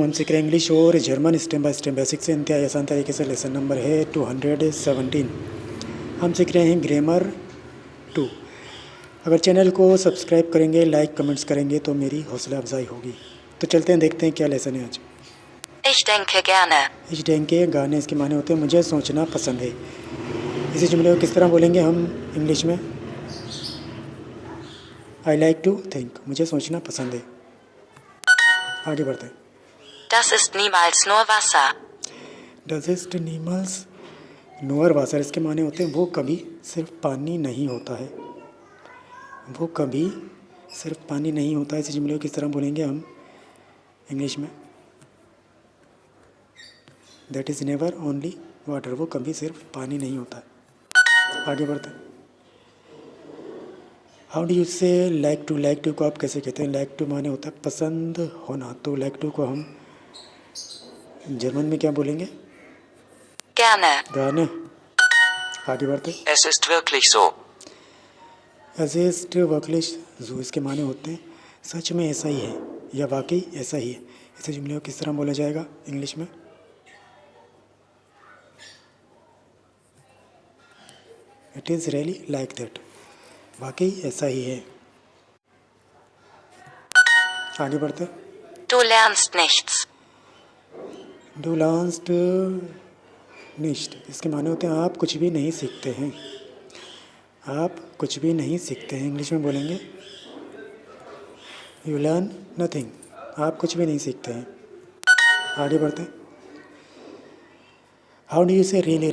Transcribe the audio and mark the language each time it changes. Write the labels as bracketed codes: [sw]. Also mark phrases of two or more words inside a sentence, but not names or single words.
[hi] हम सीख रहे हैं इंग्लिश और जर्मन [en] step by step [hi] बेसिक से इंतहाई आसान तरीके से। लेसन नंबर है 217। हम सीख रहे हैं ग्रामर 2। अगर चैनल को सब्सक्राइब करेंगे, [en] like comments [hi] करेंगे तो मेरी हौसला अफजाई होगी। तो चलते हैं, देखते हैं क्या लेसन है आज। [de] Ich denke gerne. Ich denke gerne [hi] इसके माने होते हैं मुझे सोचना पसंद है। इसी जुमले को किस तरह बोलेंगे हम इंग्लिश में? [en] I like to think, [hi] मुझे सोचना पसंद है। आगे बढ़ते हैं। [de] Das ist niemals nur Wasser. Das ist niemals nur Wasser, [hi] इसके माने होते हैं वो कभी सिर्फ पानी नहीं होता है। वो कभी सिर्फ पानी नहीं होता है। इसी जुमले को किस तरह बोलेंगे हम इंग्लिश में? [en] That is never only water, [hi] वो कभी सिर्फ पानी नहीं होता है। आगे बढ़ते हैं। [en] How do you say like to? like to [hi] को आप कैसे कहते हैं? [en] like to [hi] माने होता है पसंद होना, तो [en] like to [hi] को हम जर्मन में क्या बोलेंगे? [de] Gerne. [hi] गाने। आगे बढ़ते हैं। [de] Es ist wirklich so. Es ist wirklich so, [hi] इसके माने होते हैं सच में ऐसा ही है या वाकई ऐसा ही है। इसे जुमले को किस तरह बोला जाएगा इंग्लिश में? [en] It is really like that, [hi] वाकई ऐसा ही है। आगे बढ़ते हैं। [de] Du lernst nichts. Du lernst nichts, [hi] इसके माने होते हैं आप कुछ भी नहीं सीखते हैं। आप कुछ भी नहीं सीखते हैं। इंग्लिश में बोलेंगे [en] You learn nothing, [hi] आप कुछ भी नहीं सीखते हैं। आगे बढ़ते हैं। [en] How do you say really?